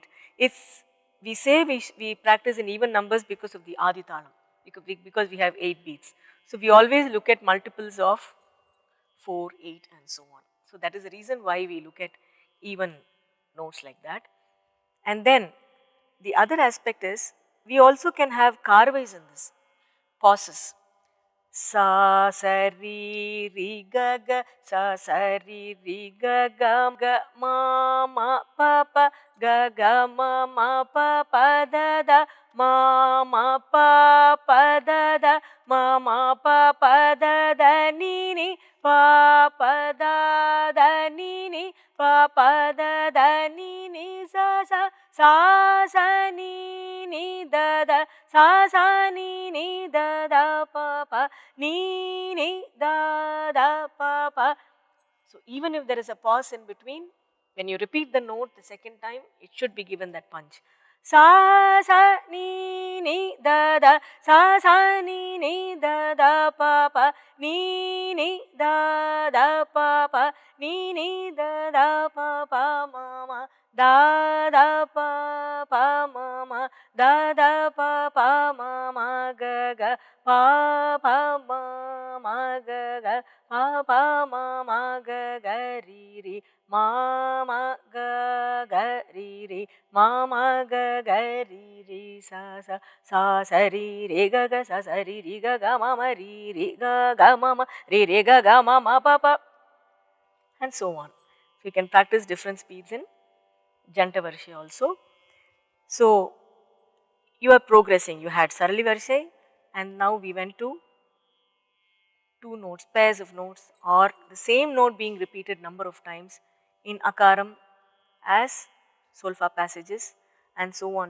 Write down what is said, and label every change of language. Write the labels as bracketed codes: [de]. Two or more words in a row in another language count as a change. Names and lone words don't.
[en] It's, we say we practice in even numbers because of the Adi Talam, because we have 8 beats. So we always look at multiples of 4, 8 and so on. So that is the reason why we look at even notes like that. And then the other aspect is we also can have carvais in this, pauses. Sa ri ga ga sa ri ga ga ma ma pa pa ga ma pa pa da da ma pa da da ma pa da da ni pa da ni pa da da ni sa ni da da sa ni da da pa ni da da pa pa. So even if there is a pause in between, when you repeat the note the second time, it should be given that punch. Sa ni da da sa ni da da pa pa ni da da pa pa ni da da pa pa ma ma da da pa pa ma ma da da pa pa ma ma ga ga pa pa ma ga ga pa pa ma ga ga ri ma ga ri ma ga ri sa ri ga sa ri ga ma ri ga ma ri ga ma pa pa, and so on. So you can practice different speeds in Janta varisai also. So you are progressing. You had Sarali varisai, and now we went to 2 notes, pairs of notes, or the same note being repeated number of times in akaram as solfa passages and so on.